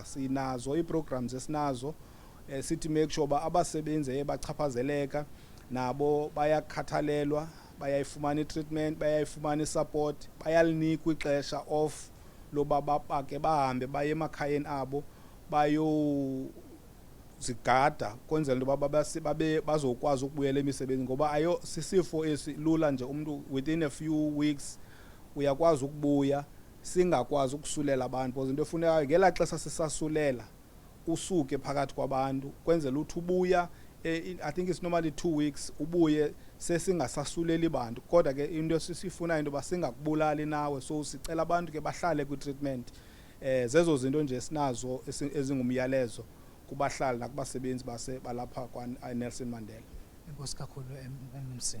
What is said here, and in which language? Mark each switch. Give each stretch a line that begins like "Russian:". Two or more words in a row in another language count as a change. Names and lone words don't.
Xhosa: Sinazo ii-programs esinazo, sithi
English: make sure
Xhosa: uba abasebenzi bachaphazeleka nabo bayakhathalelwa, bayayifumana i-treatment, bayayifumana i-support, bayalinikwa ixesha off loba bake bahambe baye emakhayeni abo bayozigada kwenzela into yoba bazokwazi ukubuyela emisebenzini, ngoba sisifo esilula nje umntu
English: within a few weeks
Xhosa: uyakwazi ukubuya singakwazi ukusulela abantu. Because into efunekayo ngelaa xesha sisasulela usuke phakathi kwabantu kwenzela uthi ubuya,
English: I think it's normally 2 weeks,
Xhosa: ubuye sesingasasuleli bantu. Kodwa ke into esisifunayo into yoba singakubulali nawe, so sicela abantu ke bahlale kwi-treatment. Zezo zinto nje sinazo ezingumyalezo kubahlali nakubasebenzi balapha kwa-Nelson Mandela. Enkosi kakhulu MMC.